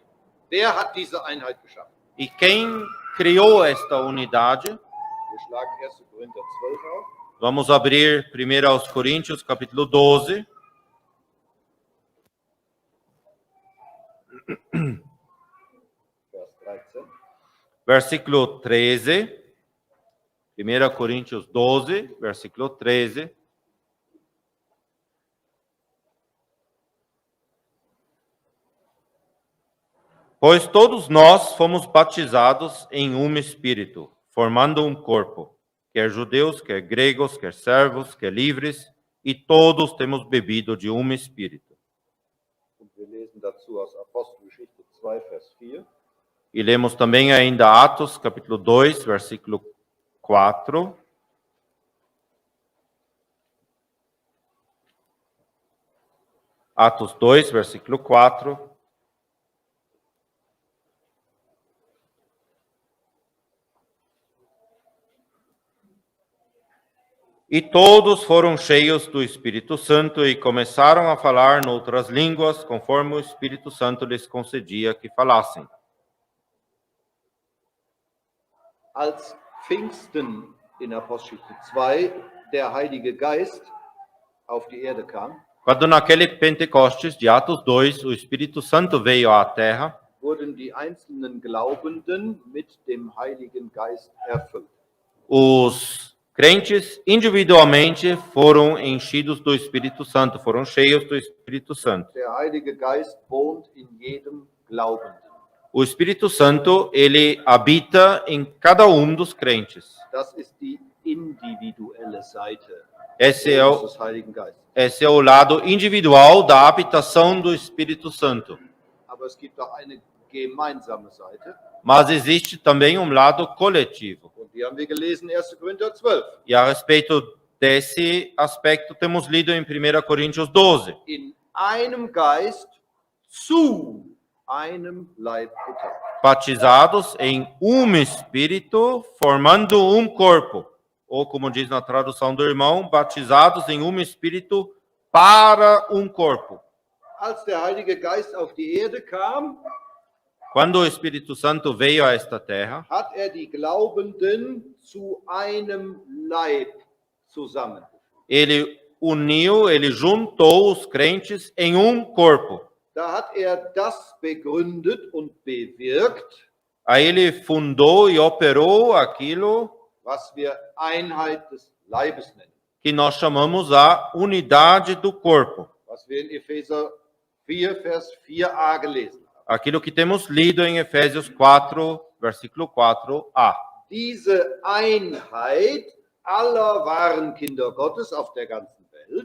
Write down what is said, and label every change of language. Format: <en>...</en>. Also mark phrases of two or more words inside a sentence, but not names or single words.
<de>Wer hat diese Einheit geschaffen?</de> <pt>E quem criou esta unidade?</pt> <de>Wir schlagen 1. Korinther 12 auf.</de> <pt>Vamos abrir 1 aos Coríntios, capítulo 12.</pt> <de>Vers 13.</de> <pt>Versículo 13. 1 Coríntios 12, versículo 13. Pois todos nós fomos batizados em um Espírito, formando um corpo, quer judeus, quer gregos, quer servos, quer livres, e todos temos bebido de um Espírito.</pt> <de>Und wir lesen dazu aus Apostelgeschichte 2, Vers 4.</de> <pt>E lemos também ainda Atos, capítulo 2, versículo 4. Atos 2, versículo 4. E todos foram cheios do Espírito Santo e começaram a falar noutras línguas, conforme o Espírito Santo lhes concedia que falassem.</pt> <de>Als Pfingsten in Apostelgeschichte 2 der Heilige Geist auf die Erde kam,</de> <pt>Quando naquele Pentecostes de Atos 2, o Espírito Santo veio à terra,</pt> <de>wurden die einzelnen Glaubenden mit dem Heiligen Geist erfüllt.</de> <pt>os crentes individualmente foram enchidos do Espírito Santo, foram cheios do Espírito Santo.</pt> <de>Der Heilige Geist wohnt in jedem Glaubenden.</de> <pt>O Espírito Santo, ele habita em cada um dos crentes.</pt> <de>Das ist die individuelle Seite</de> <pt>Esse</pt> <de>des Heiligen Geistes.</de> <pt>é o lado individual da habitação do Espírito Santo.</pt> <de>Aber es gibt auch eine gemeinsame Seite.</de> <pt>Mas existe também um lado coletivo.</pt> <de>Und die haben wir gelesen in 1. Korinther 12.</de> <pt>E a respeito desse aspecto, temos lido em 1 Coríntios 12.</pt> <de>In einem Geist zu einem Leib getauft.</de> <pt>Batizados em um Espírito, formando um corpo. Ou, como diz na tradução do irmão, batizados em um Espírito para um corpo.</pt> <de>Als der Heilige Geist auf die Erde kam,</de> <pt>Quando o Espírito Santo veio a esta terra,</pt> <de>hat die Glaubenden zu einem Leib zusammengeführt.</de> <pt>ele uniu, ele juntou os crentes em um corpo.</pt> <de>Da hat das begründet und bewirkt,</de> <pt>Aí ele fundou e operou aquilo</pt> <de>was wir Einheit des Leibes nennen.</de> <pt>que nós chamamos a unidade do corpo.</pt> <de>Was wir in Epheser 4, Vers 4a gelesen haben.</de> <pt>Aquilo que temos lido em Efésios 4, versículo 4a.</pt> <de>Diese Einheit aller wahren Kinder Gottes auf der ganzen Welt</de>